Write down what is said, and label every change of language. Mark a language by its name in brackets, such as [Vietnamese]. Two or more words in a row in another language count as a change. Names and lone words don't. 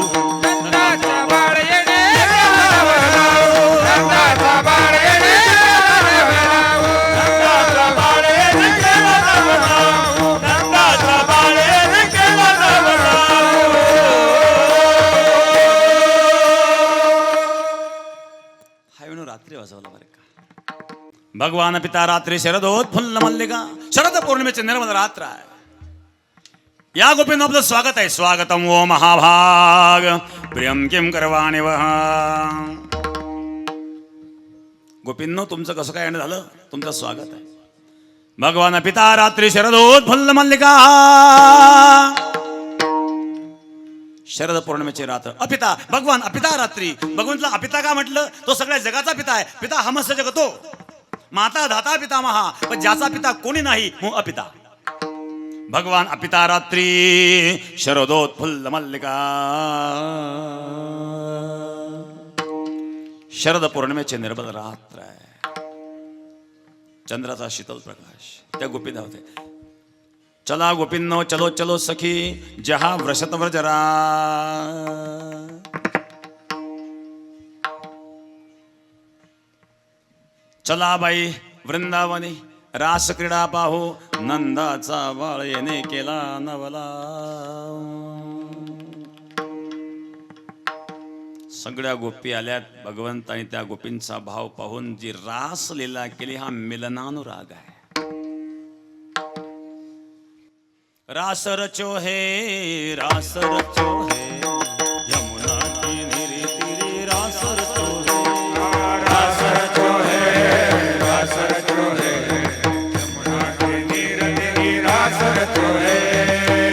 [Marathi] नंदाचा बाळ येणे नंदाचा बाळ येणे, नंदाचा बाळ येणे केला नवल, नंदाचा बाळ येणे केला नवल. हा वेणू रात्री वाजवला बरं का. [Sanskrit] भगवान पिता रात्री शरदोत्फुल्ल मल्लिका, [Marathi] शरद पौर्णिमेचे निर्मल रात्र आहे. या गोपींनो आपलं स्वागत आहे. [Sanskrit] स्वागतम ओ महाभाग, प्रियम किम करवाणि वह. [Marathi] गोपींनो तुमचं कसं काय झालं? तुमचं स्वागत आहे. [Sanskrit] भगवान पिता रात्री शरदोत्फुल्ल मल्लिका, [Marathi] शरद पौर्णिमेची रात्र [Sanskrit] अपिता भगवान अपिता रात्री. [Marathi] भगवंतला अपिता का म्हटलं? तो सगळ्या जगाचा पिता आहे. [Sanskrit] पिता हमस्य जगतो, माता धाता पिता महा, [Marathi] पण ज्याचा पिता कोणी नाही मो अपिता. [Sanskrit] भगवान अपिता रात्री शरदोत्फुल्ल मल्लिका. [Marathi] शरद पौर्णिमेचे निर्मल रात्र आहे. चंद्राचा शीतल प्रकाश. त्या गोपी धावते. चला गोपींनो [Hindi] चलो चलो सखी जहा व्रशत व्रजरा. [Marathi] चला बाई वृंदावनी रास क्रीडा पाहू. नंदाचा बाळ येणे केला नवला. सगळ्या गोपी आल्यात. भगवंत आणि त्या गोपींचा भाव पाहून जी रास लीला केली हा मिलनानुराग आहे. [Hindi] रास रचो है रास रचो है यमुना की निरी तिरी. रास रचो है रास रचो है रास रचो है यमुना के तीर तेरी. रास रचो है